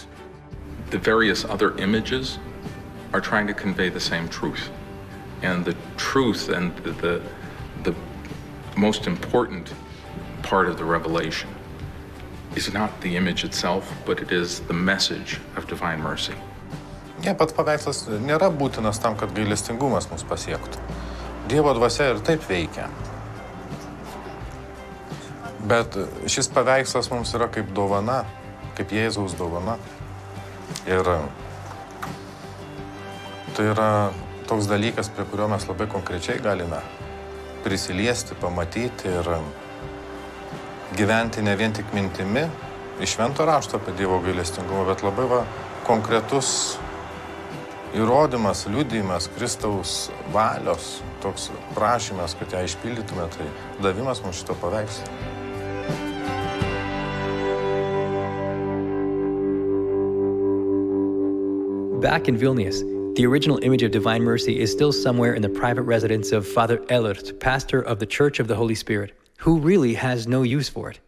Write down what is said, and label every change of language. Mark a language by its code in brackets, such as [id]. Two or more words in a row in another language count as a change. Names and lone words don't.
[en] The various other images are trying to convey the same truth. And the truth and the most important part of the revelation is not the image itself, but it is the message of divine mercy. [lt] Ne, pats paveikslas nėra būtinas tam, kad gailestingumas mus pasiektų. Dievo dvasia ir taip veikia. Bet šis paveikslas mums yra kaip dovana, kaip Jėzaus dovana. Ir tai yra toks dalykas, prie kurio mes labai konkrečiai galime prisiliesti, pamatyti ir gyventi ne vien tik mintimi iš švento rašto apie Dievo gailestingumą, bet labai konkretus įrodymas, liudijimas Kristaus valios, toks prašymas, kad ją išpildytume, tai davimas mums šito paveikslo. [en] Back in Vilnius, the original image of Divine Mercy is still somewhere in the private residence of Father Elert, pastor of the Church of the Holy Spirit, who really has no use for it.